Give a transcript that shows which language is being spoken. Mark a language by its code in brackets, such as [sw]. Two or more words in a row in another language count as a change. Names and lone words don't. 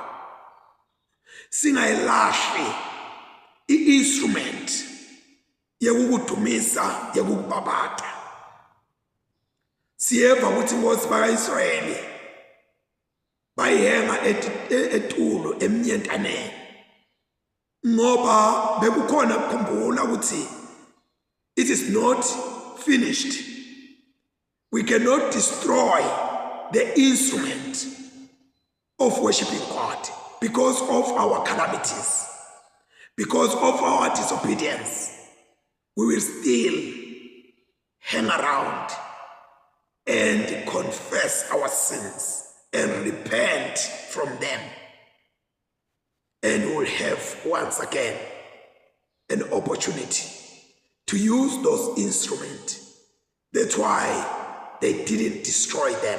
[ss] Singayilahli i-instrument yokukudumisa yokukubabata. Siyeva ukuthi Nkosi bakaIsrayeli bayihenga etulo emnyentaneni ngoba bekukhona ukukhumbula ukuthi [en] it is not finished. We cannot destroy the instrument of worshiping God because of our calamities, because of our disobedience. We will still hang around and confess our sins and repent from them, and we will have once again an opportunity to use those instruments That's why they didn't destroy them.